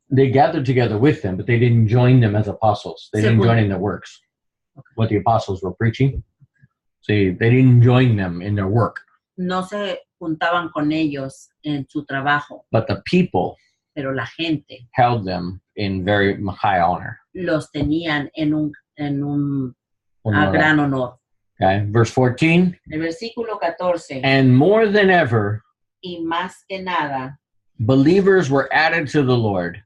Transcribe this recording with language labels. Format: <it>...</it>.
<en>they gathered together with them, but they didn't join them as apostles. They didn't join in their works. What the apostles were preaching. See, they didn't join them in their work.</en> <es>No se juntaban con ellos en su trabajo,</es> <en>But the people</en> <es>pero la gente</es> <en>held them in very high honor.</en> <es>los tenían en un</es> <en>Honor.</en> <es>gran honor.</es> <en>Okay, verse 14.</en> <es>El versículo 14,</es> <en>And more than ever,</en> <es>y más que nada,</es> <en>believers were added to the Lord.</en>